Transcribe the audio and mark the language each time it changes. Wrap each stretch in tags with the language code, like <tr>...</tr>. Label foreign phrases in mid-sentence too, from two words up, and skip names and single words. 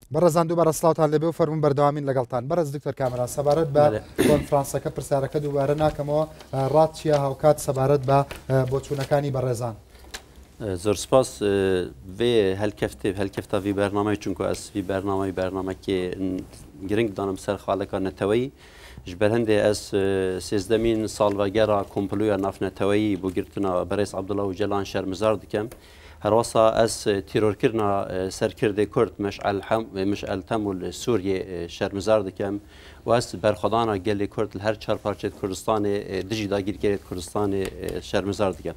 <ckb>بەڕێزان دووبارە سڵاوتان لەبێ و فەرمون بەردەوامین لەگەڵتان. بەرز دکتۆر کامران سەبارەت بە کۆنفرانسەکە پرسیارەکە دووبارە ناکەمەوە ڕات چیە هاوکات سەبارەت بە بۆچوونەکانی بەڕێزان. زۆر سپاس</ckb> <ku>vê helkefta vî bernameyê çunku ez vî bernamekê giring danim ser xaleka neteweyî ji ber hindê ez sêzdemîn salvegera komploya navneteweyî bû girtina Berêz Abdullah Öcalan şermizar dikim. Herwasa ez terorkirina serkirdê Kurd Meş'el Temûl Sûriyê şermizar dikim û ez berxwedana gelê Kurd li her çar parçeyê Kurdistanê dijî dagirkerê Kurdistanê şermizar dikim.</ku>